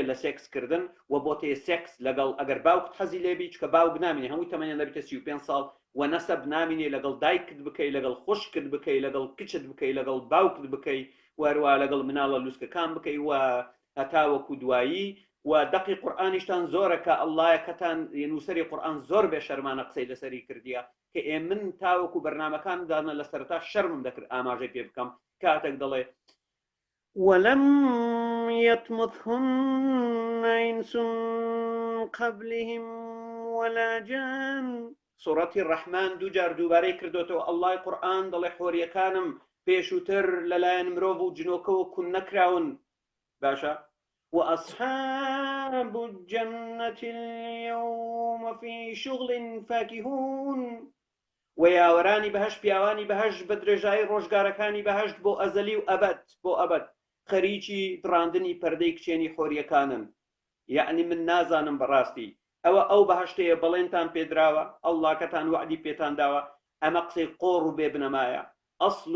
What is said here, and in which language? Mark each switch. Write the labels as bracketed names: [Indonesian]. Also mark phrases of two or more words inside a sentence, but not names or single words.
[Central Kurdish] لە سێکسکردن و بۆ تێ سێکس لەگەڵ ئەگەر باوکت حەزی لێبی چکە باوک نامینێ هەمووی تەمەنیان دەبێتە 35 ساڵ و نەسەب نامینێ لەگەڵ دایکت بکەی لەگەڵ خوشکت بکەی لەگەڵ کچت بکەی لەگەڵ باوکت بکەی وەروە لەگەڵ مناڵە لوسکەکان بکەی و هەتاوەکو دوایی و دەقی قورئانیشتان زۆرە کە ئەڵڵایە کەتان نووسری قورئان زۆر بێ شەرمانە قسەی لەسەری کردیە کە من تاوەکو بەرنامەکاندانە لە سەرتا شەرمم دەکرد ئاماژەی پێ بکەم کاتێک دەڵێ ولم [Arabic] يطمثهن إنس قبلهم ولا جان [Central Kurdish] سورة الرحمن دو جار دوبارەی کردوتەوە ئەڵڵای قورئان دەڵێ حۆریەکانم پێشووتر لەلایەن مرۆڤ و جنۆکەوە کون نەکراون باشە [Arabic] وأصحاب الجنة اليوم في شغل فاكهون [Central Kurdish] وياورانی بەهەش پیاوانی بەهەش بە درێژایی ڕۆژگارەکانی بەهەشت بۆ ئەزەلی و ئەبەد بۆ ئەبەد خەریکی دڕاندنی پەردەی کچێنی خۆریەکانن یعنی من نازانم بەڕاستی ئەو بەهەشتەیە بەڵێنتان پێدراوە ئەڵڵاکەتان وعدی پێتان داوە ئەمە قسەی قۆڕ و بێبنەمایە ئەسڵ